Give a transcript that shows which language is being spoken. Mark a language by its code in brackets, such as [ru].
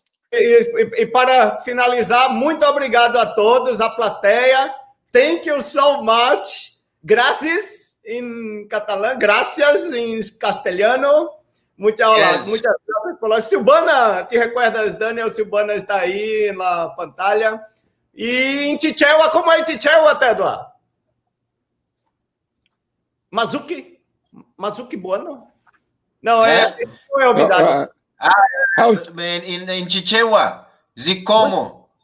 [pt] E para finalizar, muito obrigado a todos, a plateia. [en] Thank you so much. [pt] Gracias em catalão, gracias em castelhano. [es] Muchas gracias por la Silvana. Te recuerdas, [pt] Daniel? Silvana está aí na pantalla. E em Chichewa, como é em Chichewa, Tedla? Mazuki Bueno? Não, não é obrigado. [en] In Chichewa, Zicomo.